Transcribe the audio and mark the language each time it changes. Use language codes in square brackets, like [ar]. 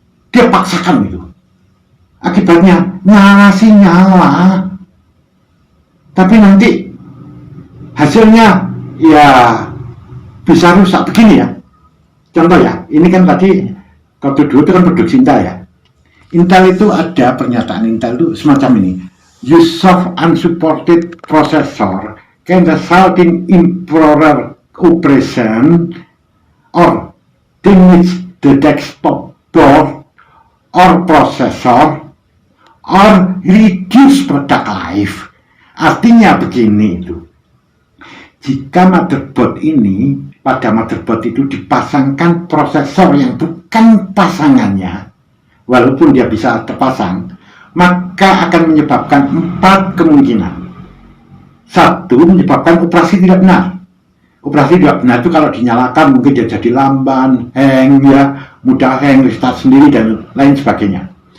[id] Dia paksakan itu. Akibatnya nyala, tapi nanti hasilnya ya bisa rusak begini ya. Contoh ya, ini kan tadi Core Duo itu kan produksi Intel ya. Intel itu ada pernyataan Intel itu semacam ini. [en] Use of unsupported processor can result in improper operation or damage the desktop board or processor or reduce product life. [id] Artinya begini itu. Jika motherboard ini, pada motherboard itu dipasangkan prosesor yang bukan pasangannya, walaupun dia bisa terpasang, maka akan menyebabkan 4 kemungkinan. 1, menyebabkan operasi tidak benar. Operasi tidak benar itu kalau dinyalakan mungkin dia jadi lamban, hang ya, mudah hang, restart sendiri dan lain sebagainya.